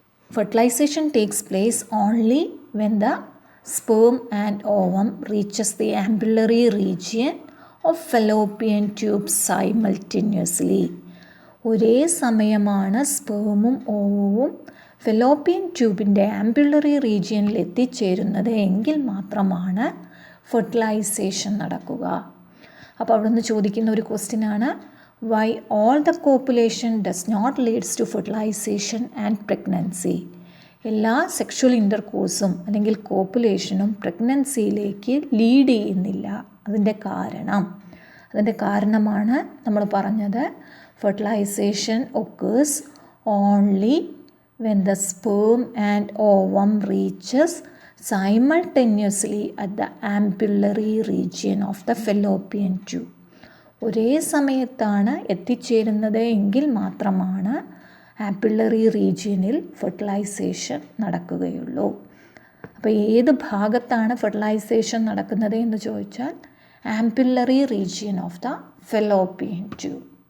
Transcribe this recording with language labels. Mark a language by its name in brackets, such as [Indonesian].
[English] Fertilization takes place only when the sperm and ovum reaches the ampullary region of fallopian tube simultaneously. [Malayalam] ഒരേ സമയമാണ് സ്പേമും ഓവവും fallopian ട്യൂബിൻ്റെ ആംപിള്ളറി റീജിയനിൽ എത്തിച്ചേരുന്നത് എങ്കിൽ മാത്രമാണ് ഫെർട്ടിലൈസേഷൻ നടക്കുക. അപ്പോൾ അവിടെ നിന്ന് ചോദിക്കുന്ന ഒരു ക്വസ്റ്റ്യനാണ്, [English] why all the copulation does not leads to fertilization and pregnancy. [Malayalam] എല്ലാ സെക്ഷൽ ഇൻ്റർകോഴ്സും അല്ലെങ്കിൽ കോപ്പുലേഷനും പ്രഗ്നൻസിയിലേക്ക് ലീഡ് ചെയ്യുന്നില്ല. അതിൻ്റെ കാരണമാണ് നമ്മൾ പറഞ്ഞത്, [English] fertilization occurs only when the sperm and ovum reaches simultaneously at the ampullary region of the fallopian tube. [Malayalam] ഒരേ സമയത്താണ് എത്തിച്ചേരുന്നത് എങ്കിൽ മാത്രമാണ് ആംപിള്ളറി റീജിയനിൽ ഫെർട്ടിലൈസേഷൻ നടക്കുകയുള്ളൂ. അപ്പോൾ ഏത് ഭാഗത്താണ് ഫെർട്ടിലൈസേഷൻ നടക്കുന്നത് എന്ന് ചോദിച്ചാൽ [English] Ampullary region of the fallopian tube.